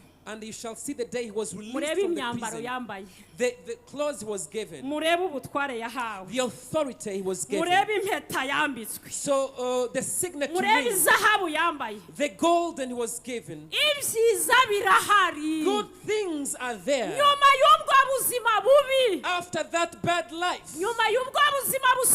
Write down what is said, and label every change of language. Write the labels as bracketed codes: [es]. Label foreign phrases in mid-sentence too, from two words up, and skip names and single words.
[en] And you shall see the day he was released [rw] murebe [en] from the [rw] imyambaro [en] prison. [rw] yambaye. [en] The clothes he was given. [rw] murebe ubutware yahawe. [en] The authority he was given. [rw] murebe impeta yambitswe. [en] So the signet [rw] murebe [en] ring, [rw] izahabu yambaye. [en] the gold and he was given. [rw] ibyiza birahari. [en] Good things are there. [rw] nyuma y'ubwo buzima bubi. [en] After that bad life, [rw] nyuma y'ubwo buzima